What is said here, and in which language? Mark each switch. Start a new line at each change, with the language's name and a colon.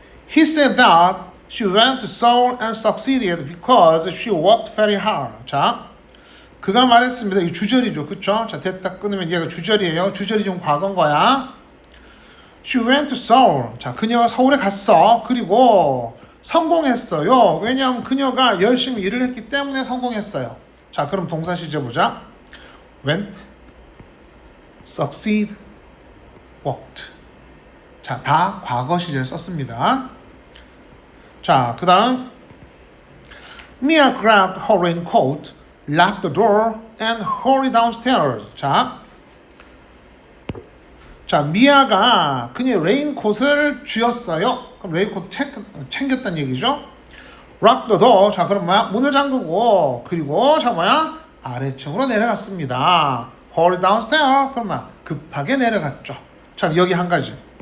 English: He said that she went to Seoul and succeeded because she worked very hard.
Korean: 자, 그가 말했습니다. 이 주절이죠. 그쵸? 자, 됐다 끊으면 얘가 주절이에요. 주절이 좀 과거인 거야.
English: She went to Seoul.
Korean: 자, 그녀가 서울에 갔어. 그리고 성공했어요. 왜냐하면 그녀가 열심히 일을 했기 때문에 성공했어요. 자, 그럼 동사 시제 보자. went, succeed, worked. 자, 다 과거 시제를 썼습니다.
English: 자, 그 다음 Mia grabbed her raincoat, locked the door, and hurried downstairs.
Korean: 자, 미아가 그녀의 레인콧을 쥐었어요. 그럼 레인콧 챙겼다는 얘기죠.
English: Lock the door.
Korean: 자, 그럼 뭐야? 문을 잠그고 그리고 자 뭐야? 아래층으로 내려갔습니다.
English: Hurried downstairs.
Korean: 그럼 뭐야? 급하게 내려갔죠. 자, 여기 한 가지.